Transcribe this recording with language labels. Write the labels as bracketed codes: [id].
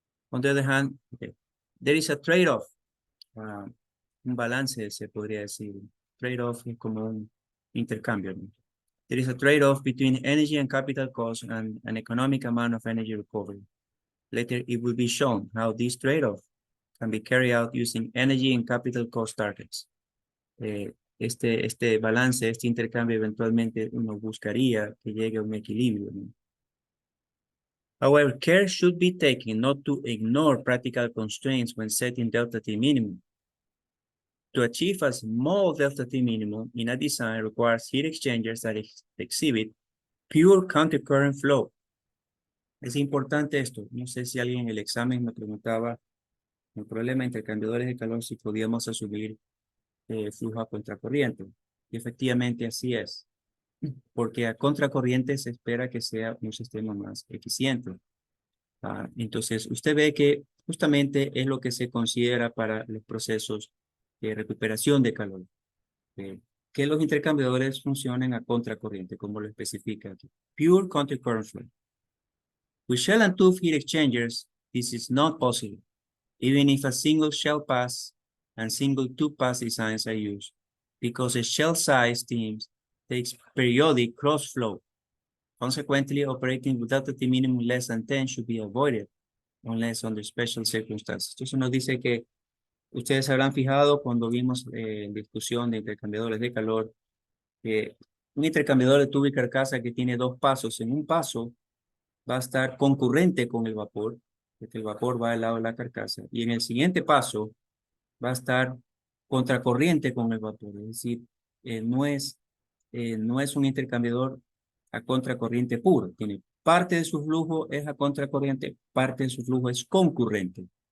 [en] On the other hand, there is a trade-off, [es] un balance se podría decir. [en] Trade-off [es] es como un intercambio. [en] There is a trade-off between energy and capital cost and an economic amount of energy recovery. Later, it will be shown how this trade-off can be carried out using energy and capital cost targets. [es] Este balance, este intercambio, eventualmente uno buscaría que llegue a un equilibrio, ¿no? [en] However, care should be taken not to ignore practical constraints when setting delta T minimum. To achieve a small delta T minimum in a design requires heat exchangers that exhibit pure countercurrent flow. [es] Es importante esto. No sé si alguien en el examen me preguntaba el problema de intercambiadores de calor si podíamos asumir flujo a contracorriente. Y efectivamente así es. Porque a contracorriente se espera que sea un sistema más eficiente. Entonces, usted ve que justamente es lo que se considera para los procesos de recuperación de calor. Que los intercambiadores funcionen a contracorriente, como lo especifica aquí. [en] Pure countercurrent flow. With shell and tube heat exchangers, this is not possible, even if a single shell pass and single tube pass designs are used, because the shell size teams takes periodic cross flow. Consequently, operating with delta T minimum less than 10 should be avoided unless under special circumstances. [es] Entonces nos dice que ustedes se habrán fijado cuando vimos en discusión de intercambiadores de calor, que un intercambiador de tubo y carcasa que tiene dos pasos, en un paso va a estar concurrente con el vapor, porque el vapor va al lado de la carcasa, y en el siguiente paso va a estar contracorriente con el vapor, es decir, no es un intercambiador a contracorriente puro, tiene parte de su flujo es a contracorriente, parte de su flujo es concurrente.